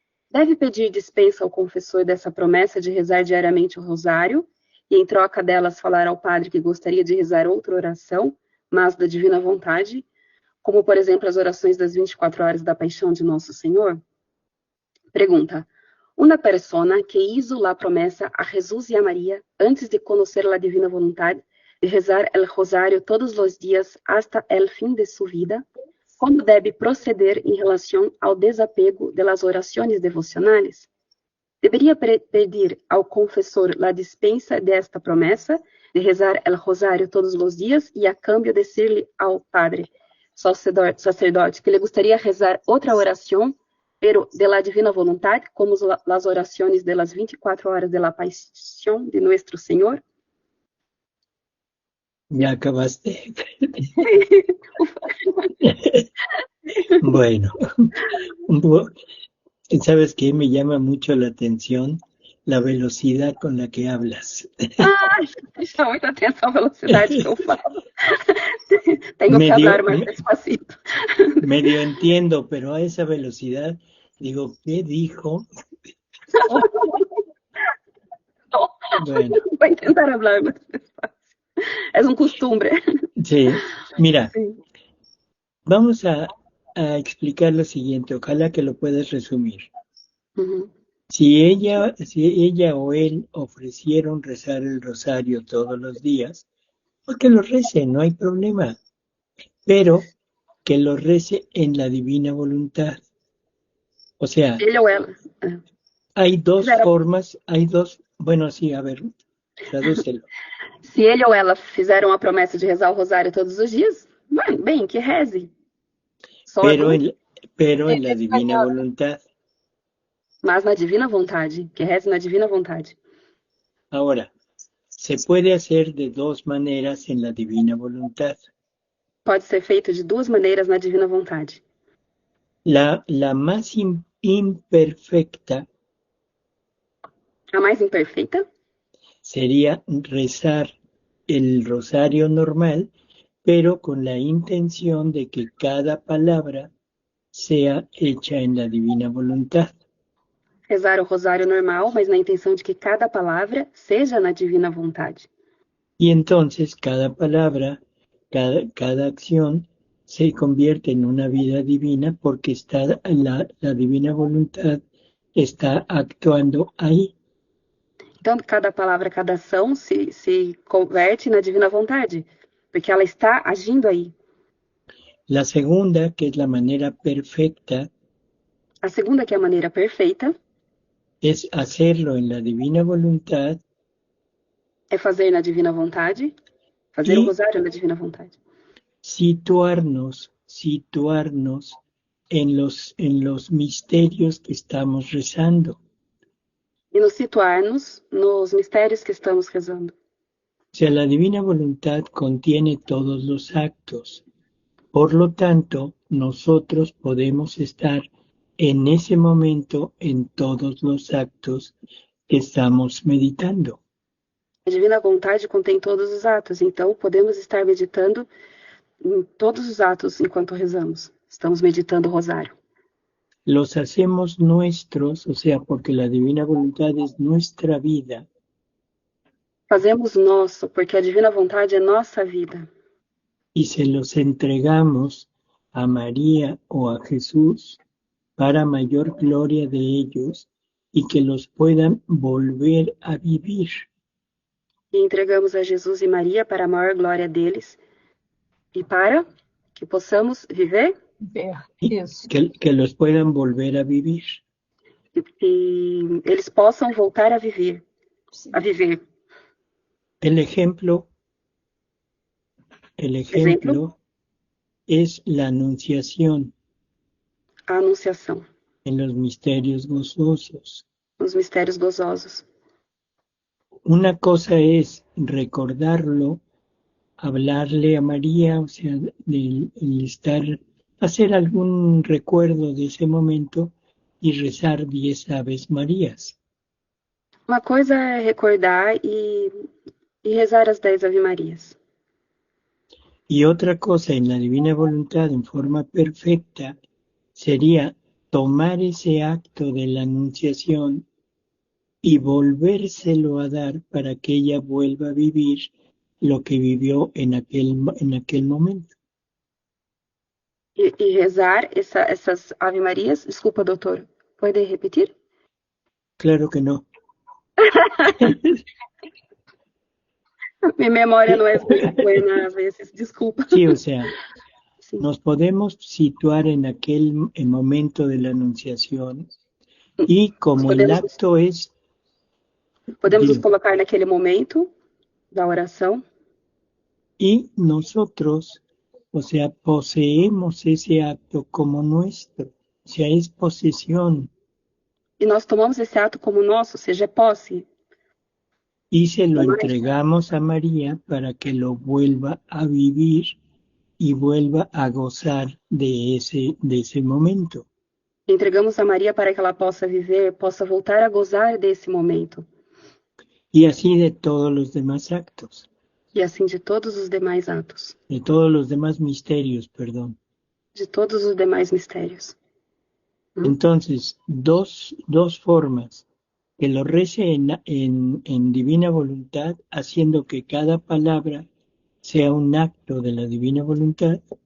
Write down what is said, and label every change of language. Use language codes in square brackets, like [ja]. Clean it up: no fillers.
[pt] Deve pedir dispensa ao confessor dessa promessa de rezar diariamente o rosário e, em troca delas, falar ao padre que gostaria de rezar outra oração, mas da divina vontade, como, por exemplo, as orações das 24 horas da Paixão de Nosso Senhor? Pergunta. [es] Una persona que hizo la promesa a Jesús y a María antes de conocer la divina voluntad de rezar el rosario todos los días hasta el fin de su vida, ¿cómo debe proceder en relación al desapego de las oraciones devocionales? ¿Debería pedir al confesor la dispensa de esta promesa de rezar el rosario todos los días y a cambio decirle al padre sacerdote que le gustaría rezar otra oración pero de la divina voluntad, como las oraciones de las 24 horas de la pasión de nuestro Señor? ya acabaste. Bueno, ¿sabes qué? Me llama mucho la atención la velocidad con la que hablas. [pt] Presta muita atenção à velocidade que eu falo. Tenho que [es] hablar [pt] mais [es] despacito. Medio entiendo, pero a esa velocidad digo, ¿qué dijo? Bueno. Voy a intentar hablar más despacio. Es un costumbre. Sí, mira, Sí. vamos a explicar lo siguiente, ojalá que lo puedas resumir. Uhum. Si ella o él ofrecieron rezar el rosario todos los días, pues que lo rece, no hay problema, pero que lo rece en la divina voluntad. O sea, [pt] Ele ou ela. [es] hay dos formas, bueno, sí, a ver, tradúcelo. [pt] Se ele ou ela fizeram a promessa de rezar o rosário todos os dias, bem, que reze. [es] Pero en la divina voluntad. [pt] Mas na divina vontade, que reze na divina vontade. [es] Ahora, se puede hacer de dos maneras en la divina voluntad. [pt] Pode ser feito de duas maneiras na divina vontade. [es] La más imperfecta. [pt] A mais imperfeita? [es] Sería rezar el rosario normal, pero con la intención de que cada palabra sea hecha en la divina voluntad. [pt] Rezar o rosário normal, mas na intenção de que cada palavra seja na divina vontade. [es] Y entonces cada palabra, cada acción se convierte en una vida divina porque la divina voluntad está actuando ahí. [pt] Então, cada palavra, cada ação se converte na divina vontade, porque ela está agindo aí. [es] La segunda, que es la manera perfecta, [pt] a segunda, que é a maneira perfeita, [es] es hacerlo en la divina voluntad. [pt] É fazer na divina vontade, fazer o rosário na divina vontade. [es] Situarnos en los misterios que estamos rezando. [pt] E nos situarmos nos mistérios que estamos rezando. [es] O sea, la divina voluntad contiene todos los actos. Por lo tanto, nosotros podemos estar en ese momento en todos los actos que estamos meditando. [pt] A divina vontade contém todos os atos, então podemos estar meditando em todos os atos enquanto rezamos. Estamos meditando o rosário. [es] Los hacemos nuestros, o sea, porque la divina voluntad es nuestra vida. [pt] Fazemos nosso, porque a divina vontade é nossa vida. [es] Y se los entregamos a María o a Jesús para mayor gloria de ellos y que los puedan volver a vivir. [pt] E entregamos a Jesus e Maria para a maior glória deles e para que possamos viver. Ver. [es] y [pt] Isso. [es] que los puedan volver a vivir. [pt] que eles possam voltar a viver. Sim. A viver. [es] El ejemplo [pt] Exemplo, [es] es la anunciación [pt] a anunciação, [es] en los misterios gozosos. [pt] os mistérios gozosos. [es] Una cosa es recordarlo, hablarle a María, o sea, el estar, hacer algún recuerdo de ese momento y rezar 10 Aves Marías. [pt] Uma coisa é recordar e rezar as 10 Ave-Marias. [es] Y otra cosa en la divina voluntad en forma perfecta sería tomar ese acto de la anunciación y volvérselo a dar para que ella vuelva a vivir lo que vivió en aquel momento. [pt] E rezar essas Ave-Marias. Desculpa, doutor. Pode repetir? [es] Claro que no. Mi [pt] memória não é muito [es] buena [pt] às vezes. Desculpa. [es] Sí, o sea, [pt] Sim. [es] nos podemos situar en aquel momento de la anunciación y como el acto es, [pt] Podemos nos [es] digo, [pt] colocar naquele momento da oração [es] y nosotros, o sea, poseemos ese acto como nuestro, o sea, es posesión [pt] e nós tomamos esse ato como nosso, ou seja, é posse, [es] y se lo entregamos a María para que lo vuelva a vivir y vuelva a gozar de ese momento. [pt] entregamos a Maria para que ela possa viver, possa voltar a gozar desse momento. [es] Y así de todos los demás actos, [pt] E assim de todos os demais atos, [es] de todos los demás misterios, perdón. [pt] de todos os demais mistérios. [es] Entonces, dos formas, que lo rece en divina voluntad, haciendo que cada palabra sea un acto de la divina voluntad,